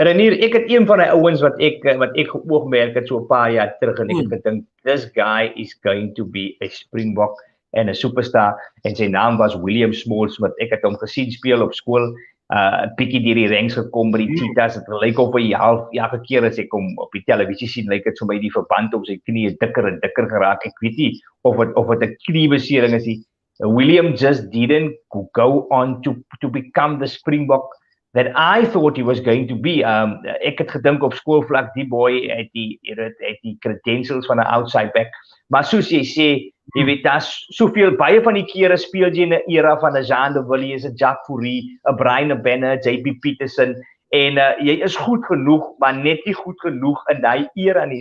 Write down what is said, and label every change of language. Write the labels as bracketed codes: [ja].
[af] Renier, ek het een van die ouens wat ek oogmerk het so 'n paar jaar terug, en ek het gedink, [en] this guy is going to be a Springbok [af] en 'n superstar, en sy naam was William Smalls, wat ek het hom gesien speel op skool, bietjie deur die ranks gekom by die Cheetahs, het gelyk op elke keer as ek hom op die televisie sien, lyk dit vir my die verband op sy knie dikker en dikker geraak. Ek weet nie of het 'n kniebesering is nie. [en] William just didn't go on to become the Springbok that I thought he was going to be. [af] Ek het gedink op skoolvlak, die boy het die credentials van 'n outside back, maar soos jy sê, jy weet, daar's soveel, baie van die kere speel jy in 'n era van 'n Jean de Villiers, 'n Jacques Fourie, 'n Brian Benner, JP Peterson, en jy is goed genoeg, maar net nie goed genoeg in daai era nie.